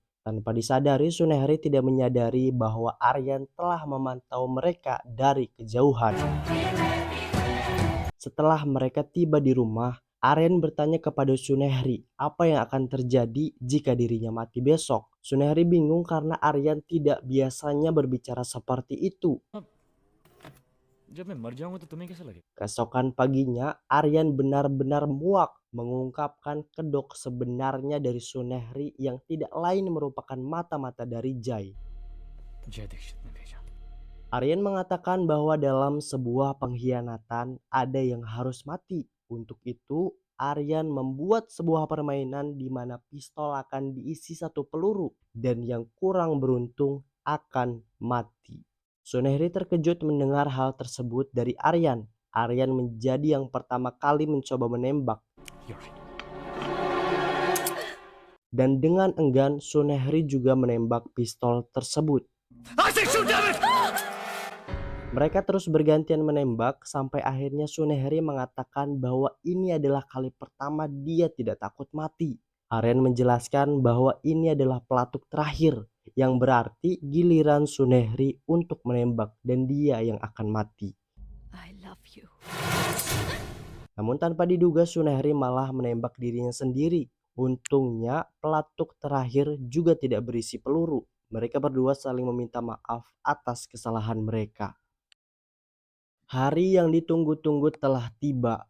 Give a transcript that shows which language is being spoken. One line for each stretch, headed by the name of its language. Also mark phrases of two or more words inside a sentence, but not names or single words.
Indonesian: Tanpa disadari, Sunehri tidak menyadari bahwa Aryan telah memantau mereka dari kejauhan. Setelah mereka tiba di rumah, Aryan bertanya kepada Sunehri apa yang akan terjadi jika dirinya mati besok. Sunehri bingung karena Aryan tidak biasanya berbicara seperti itu.
Hindi: जब मैं मर जाऊंगा तो तुम्हें कैसा लगेगा?
Indonesian: Keesokan paginya, Aryan benar-benar muak mengungkapkan kedok sebenarnya dari Sunehri yang tidak lain merupakan mata-mata dari Jay.
Hindi: जय दीक्षित ने भेजा.
Indonesian: Aryan mengatakan bahwa dalam sebuah pengkhianatan ada yang harus mati. Untuk itu, Aryan membuat sebuah permainan di mana pistol akan diisi 1 peluru dan yang kurang beruntung akan mati. Sunehri terkejut mendengar hal tersebut dari Aryan. Aryan menjadi yang pertama kali mencoba menembak.
English: You're right.
Indonesian: Dan dengan enggan, Sunehri juga menembak pistol tersebut.
English: I said shoot, damn it!
Indonesian: Mereka terus bergantian menembak sampai akhirnya Sunehri mengatakan bahwa ini adalah kali pertama dia tidak takut mati. Aryan menjelaskan bahwa ini adalah pelatuk terakhir, yang berarti giliran Sunehri untuk menembak dan dia yang akan mati.
English: I love you.
Indonesian: Namun tanpa diduga Sunehri malah menembak dirinya sendiri. Untungnya pelatuk terakhir juga tidak berisi peluru. Mereka berdua saling meminta maaf atas kesalahan mereka. Hari yang ditunggu-tunggu telah tiba.